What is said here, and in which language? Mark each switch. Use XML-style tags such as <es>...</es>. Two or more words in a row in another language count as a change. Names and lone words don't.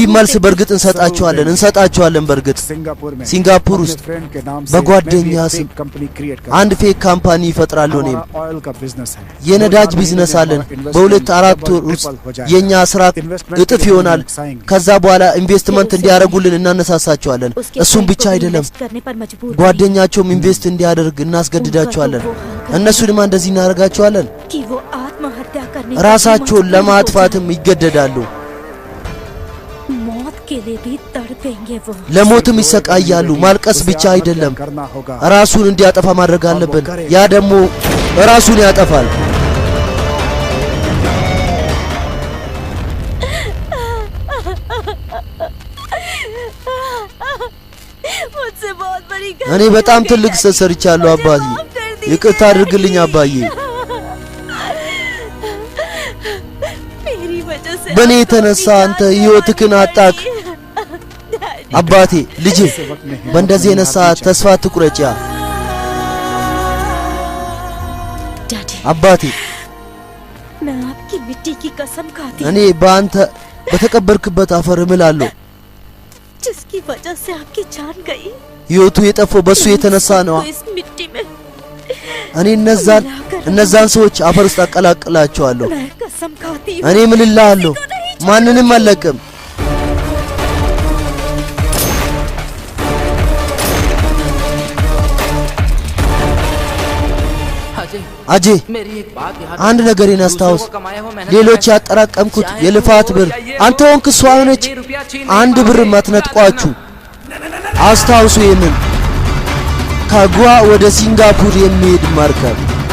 <am>መልስ በርግጥ እንሰጣቸዋለን በርግጥ ሲንጋፖር ውስጥ በጓደኛ ስም አንድ ፌክ ካምፓኒ ይፈጥራሉ እኔም የነዳጅ ቢዝነስ አለን በሁለት አራት ወር ውስጥ የኛ ስራ እጥፍ ይሆናል ከዛ በኋላ ኢንቨስትመንት እንዲያደርጉልን እናነሳሳቸዋለን እሱም ብቻ አይደለም ጓደኛቸውም ኢንቨስት እንዲያደርግ እናስገድዳቸዋለን እነሱንም እንደዚህ እናደርጋቸዋለን</am> <hi>कि वो आत्महत्या करने</hi> <am>ራሳቸውን ለማጥፋትም ይገደዳሉ</am> <hi>मौत के लिए भी तड़पेंगे वो</hi> <am>ለሞትም ይሰቃያሉ ማልቀስ ብቻ አይደለም</am> <hi>करना होगा</hi> <am>ራሱን እንዲያጠፋ ማድረግ አለብን ያ ደግሞ ራሱን ያጠፋል</am> <hi>मुझसे बहुत बड़ी</hi> <am>እኔ በጣም ትልቅ ስህተት ሰርቻለሁ አባዬ ይቅርታ አድርግልኝ አባዬ</am> <hi>मेरी वजह से</hi> <am>በኔ የተነሳ አንተ ህይወትህን አጣክ አባቴ ልጄ በእንደዚህ አይነት ሰዓት ተስፋ አትቁረጪ</am> <hi>डैडी</hi> <am>አባቴ</am> <hi>मैं आपकी मिट्टी की कसम खाती</hi> <am>እኔ በአንተ በተቀበርክበት አፈር እምላለሁ</am> <hi>जिसकी वजह से आपकी जान गई</hi> <am>ህይወቱ የጠፋው በሱ የተነሳ ነው</am> <hi>तो इस मिट्टी में</hi> <am>እኔ እነዛን ሰዎች አፈር ውስጥ አቀላቅላቸዋለሁ</am> <hi>मैं कसम खाती</hi> <am>እኔ ምን እልሃለሁ ማንንም አልለቅም አጄ አንድ ነገርን አስታውስ ሌሎች ያጠራቀምኩት የልፋት ብር አንተ ሆንክ እሷ ሆነች አንድ ብር ማትነጥቋችሁ አስታውሱ ይሄንን ከጓ ወደ ሲንጋፖር የሚሄድ መርከብ</am>